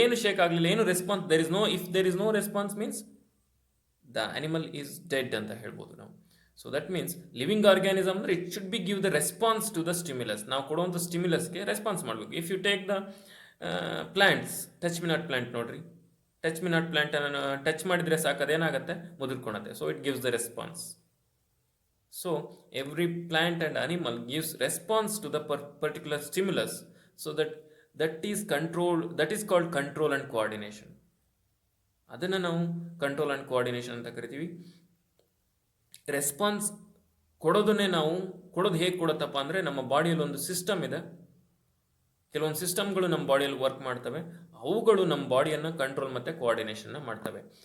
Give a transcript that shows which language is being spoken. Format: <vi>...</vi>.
<kn>ಏನು ಶೇಕ್ ಆಗಲಿಲ್ಲ, ಏನು response,</kn> <en>if there is no response means the animal is dead</en> <kn>ಅಂತ ಹೇಳ್ಬೋದು ನಾವು.</kn> <en>So that means living organism ಅಂದರೆ it should be give the response to the stimulus.</en> <kn>ನಾವು ಕೊಡುವಂಥ ಸ್ಟಿಮ್ಯುಲಸ್ಗೆ ರೆಸ್ಪಾನ್ಸ್ ಮಾಡಬೇಕು.</kn> <en>if you take the plants,</en> <kn>touch me not plant ನೋಡ್ರಿ, touch me not ಪ್ಲ್ಯಾಂಟನ್ನು touch ಮಾಡಿದರೆ ಸಾಕು, ಅದೇನಾಗುತ್ತೆ? ಮುದುರ್ಕೊಳತ್ತೆ.</kn> <en>So it gives the response. So every plant and animal gives response to the particular stimulus, so that is called control and coordination.</en> <kn>ಅದನ್ನು ನಾವು control and coordination ಅಂತ ಕರಿತೀವಿ. Response ಕೊಡೋದನ್ನೇ ನಾವು ಹೇಗೆ ಕೊಡುತ್ತಪ್ಪ ಅಂದರೆ, ನಮ್ಮ ಬಾಡಿಯಲ್ಲಿ ಒಂದು ಸಿಸ್ಟಮ್ ಇದೆ. ಕೆಲವೊಂದು ಸಿಸ್ಟಮ್ಗಳು ನಮ್ಮ ಬಾಡಿಯಲ್ಲಿ ವರ್ಕ್ ಮಾಡ್ತವೆ. ಅವುಗಳು ನಮ್ಮ ಬಾಡಿಯನ್ನು ಕಂಟ್ರೋಲ್ ಮತ್ತು ಕೋಆರ್ಡಿನೇಷನ್ನ ಮಾಡ್ತವೆ.</kn>